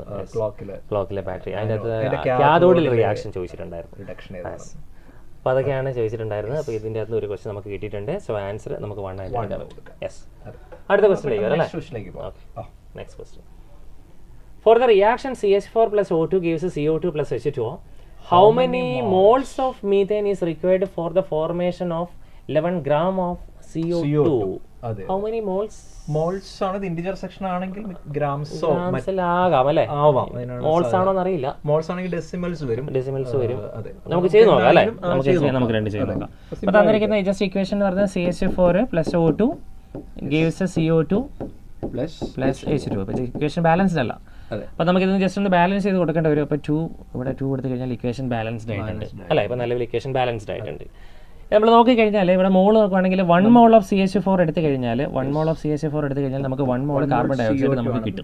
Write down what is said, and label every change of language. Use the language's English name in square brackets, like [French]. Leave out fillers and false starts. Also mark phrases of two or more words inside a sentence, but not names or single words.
[Malayalam] ക്ലോക്കിലെ ബാറ്ററി, അതിനകത്ത് കാഥോഡിൽ റിയാക്ഷൻ ചോദിച്ചിട്ടുണ്ടായിരുന്നു. അപ്പോൾ അതൊക്കെയാണ് ചോദിച്ചിട്ടുണ്ടായിരുന്നത്. അപ്പോൾ ഇതിൻ്റെ അകത്ത് ഒരു ക്വസ്റ്റ്യൻ നമുക്ക് കിട്ടിയിട്ടുണ്ട്. [English] so answer [Malayalam] നമുക്ക് 1 ആയിട്ട് എടുക്കാൻ പറ്റും. യെസ്, അടുത്ത ക്വസ്റ്റ്യനിലേക്ക് അല്ലേ? [English] next question. for the reaction CH4 plus O2 gives CO2 plus H2O, how many moles of methane is required for the formation of 11 gram of CO2? How many moles? [Malayalam] മോൾസ് ആണ്. [English] integer section [Malayalam] ആണെങ്കിൽ ഗ്രാംസോ ആകാം അല്ലേ? മോൾസ് ആണോ എന്നറിയില്ല. മോൾസ് ആണെങ്കിൽ ഡെസിമൽസ് വരും. നമുക്ക് ചെയ്ത് നോക്കാം അല്ലേ? നമുക്ക് രണ്ട് ചെയ്ത് നോക്കാം. അപ്പോൾ തന്നിരിക്കുന്ന [English] just equation [Malayalam] എന്ന് പറഞ്ഞാൽ [English] CH4 plus O2 gives CO2 plus H2. [Malayalam] അപ്പോൾ [English] equation balanced [Malayalam] അല്ല. അപ്പോൾ നമുക്ക് ഇതിന് ജസ്റ്റ് ഒന്ന് ബാലൻസ് ചെയ്ത് കൊടുക്കേണ്ടി വരും. അപ്പോൾ 2 ഇവിടെ 2 എടുത്തു കഴിഞ്ഞാൽ [English] equation balanced [Malayalam] ആയിട്ടുണ്ട് അല്ലേ? ഇപ്പോൾ നിലവിൽ [English] equation balanced [Malayalam] ആയിട്ടുണ്ട്. നമ്മൾ നോക്കിക്കഴിഞ്ഞാൽ ഇവിടെ മോൾ നോക്കുകയാണെങ്കിൽ 1 [English] mole of [Malayalam] CH4 എടുത്തു കഴിഞ്ഞാൽ 1 [English] mole of [Malayalam] CH4 എടുത്തു കഴിഞ്ഞാൽ നമുക്ക് 1 മോൾ [English] carbon dioxide [Malayalam] നമുക്ക് കിട്ടും.